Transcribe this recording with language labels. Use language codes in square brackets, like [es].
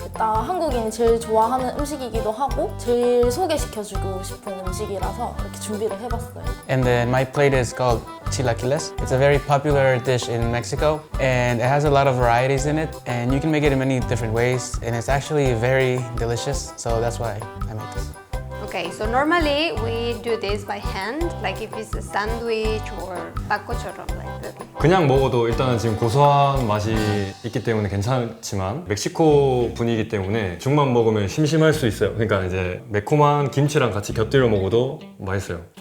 [ko] 나 한국인이 제일 좋아하는 음식이기도 하고 제일 소개시켜주고 싶은 음식이라서 이렇게 준비를 해봤어요. [en] And then my plate is called chilaquiles. It's a very popular dish in Mexico and it has a lot of varieties in it and you can make it in many different ways and it's actually very delicious, so that's why I make this. Okay, so normally we do this by hand, like if it's a sandwich or bacochorro, like that. [ko] 그냥 먹어도 일단은 지금 고소한 맛이 있기 때문에 괜찮지만 멕시코 분이기 때문에 죽만 먹으면 심심할 수 있어요. 그러니까 이제 매콤한 김치랑 같이 곁들여 먹어도 맛있어요.